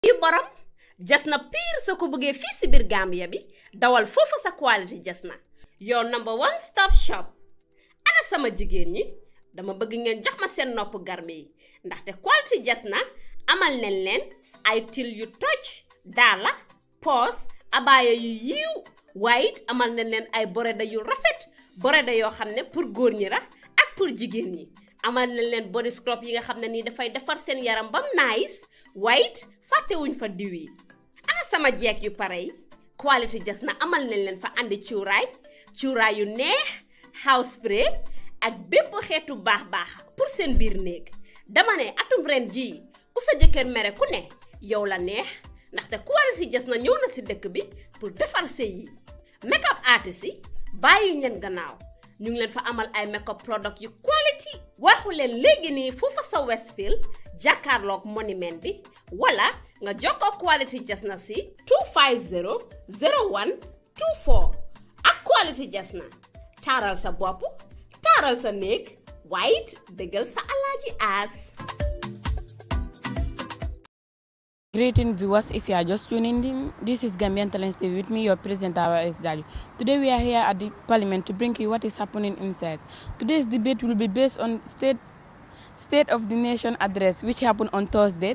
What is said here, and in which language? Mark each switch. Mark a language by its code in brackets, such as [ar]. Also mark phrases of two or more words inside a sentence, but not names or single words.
[wo] yu borom jasna pire soo ko bëggee fii si biir Gambia bi dawal foofu sa quality jasna [en] your number one stop shop. [wo] Ana sama jigéen ñi dama bëgg ngeen jox ma seen nopp garmi yi ndaxte quality jasna amal nañ leen ay til yu toj daala poos abaaya yu yiiw waaye amal nañ leen ay boreda yu rafet boreda yoo xam ne pour góor ñi la ak pour jigéen ñi amal nañ leen [en] body scrub [wo] yi nga xam ne nii dafay defar seen yaram bam nice waaye fàttewuñ fa diw yi. Ana sama jeeg yu pare yi quality jasna amal nañ leen fa andi cuuraay yu neex [en] house spray [wo] ak bépp xeetu baax pour seen biir néeg. Dama ne atum ren jii ku sa jëkkër mere ku ne yow la neex ndaxte quality jasna ñëw na si dëkk bi pour defar sëy yi. [en] Make up artist [wo] yi bàyyi ñeen gannaaw ñu ngi leen fa amal ay [en] make up product [wo] yu quality waxu leen léegi nii foofa sa Westfield jàkkaarloog monument bi wala nga jokkoo quality jasna si 250 01 24 ak quality jasna taaral sa bopp taaral sa néeg waaye dëggal sa alaaji aas. [en] Greeting viewers, if you are just tuning in, this is Gambian Talents TV with me, your presenter, Dali. Today we are here at the Parliament to bring you what is happening inside. Today's debate will be based on State of the Nation address, which happened on Thursday.